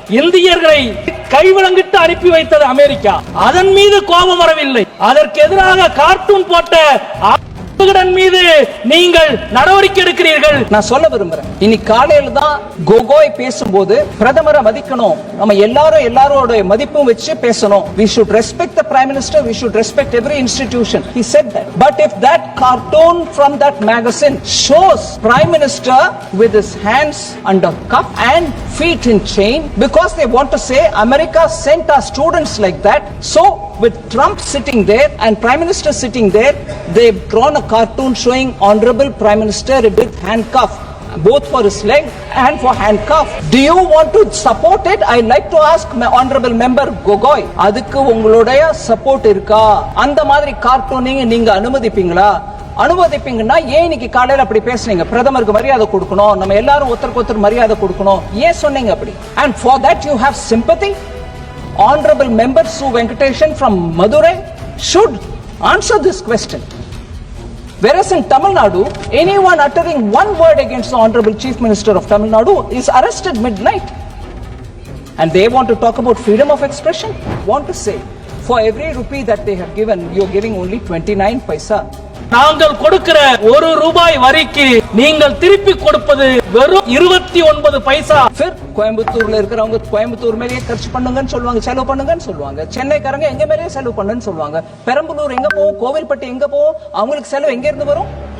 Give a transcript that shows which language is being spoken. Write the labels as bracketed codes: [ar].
[ta] இந்தியர்களை கைவிலங்கிட்டு அனுப்பி வைத்தது அமெரிக்கா. அதன் மீது கோபம் வரவில்லை. அதற்கு எதிராக கார்ட்டூன் போட்ட மீது நீங்கள் நடவடிக்கை எடுக்கிறீர்கள். நான் சொல்ல விரும்புறேன், இன்னைக்கு காலையில தான் கோகோய் பேசும்போது பிரதமரை மதிக்கணும், நம்ம எல்லாரோட மதிப்பும் வச்சு பேசணும். [en] We should respect the Prime Minister, we should respect every institution. He said that. But if that cartoon from that magazine shows Prime Minister with his hands under cuff and feet in chain because they want to say America sent our students like that, so with Trump sitting there and Prime Minister sitting there, they've drawn a cartoon showing Honorable Prime Minister with handcuff, both for his leg and for handcuff. Do you want to support it? I like to ask my honorable member Gogoi, [ta] adukku ungalodaya support irka? அந்த மாதிரி கார்ட்டூனிங் நீங்க அனுமதிப்பீங்கன்னா ஏன் இன்னைக்கு காலையில அப்படி பேசுனீங்க? பிரதமருக்கு மரியாதை கொடுக்கணும், நம்ம எல்லாரும் ஒருத்தருக்கு மரியாதை கொடுக்கணும், ஏன் சொன்னீங்க அப்படி? [en] And for that you have sympathy? Honorable member Su Venkatesan from Madurai should answer this question. Whereas in Tamil Nadu, anyone uttering one word against the Honorable Chief Minister of Tamil Nadu is arrested midnight. And they want to talk about freedom of expression? Want to say, for every rupee that they have given, you're giving only 29 paisa. [ta] நாங்கள் கொடுக்கிற ₹1 வரிக்கு நீங்கள் திருப்பி கொடுப்பது வெறும் 29 பைசா. கோயம்புத்தூர்ல இருக்கிறவங்க கோயம்புத்தூர் மேலேயே [hi] खर्च [ta] பண்ணுங்கன்னு சொல்லுவாங்க, செலவு பண்ணுங்கன்னு சொல்லுவாங்க. சென்னைக்காரங்க எங்க மேலேயே செலவு பண்ணுன்னு சொல்லுவாங்க. பெரம்பலூர் எங்க போவோம், கோவில்பட்டி எங்க போவோம், அவங்களுக்கு செலவு எங்க இருந்து வரும்?